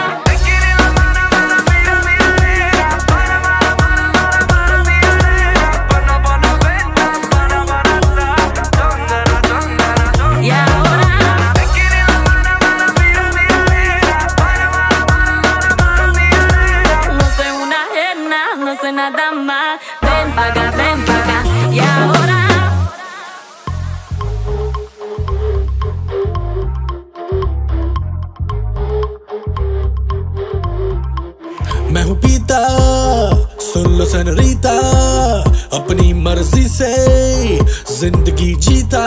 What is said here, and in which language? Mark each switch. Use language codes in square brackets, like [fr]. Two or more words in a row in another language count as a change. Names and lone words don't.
[es] Y ahora, no soy una ajena, no soy nada más. Ven pa' acá, ven pa' acá. Y ahora. [hi] मैं हूँ पीता, सुन लो सनरीता, अपनी मर्जी से जिंदगी जीता।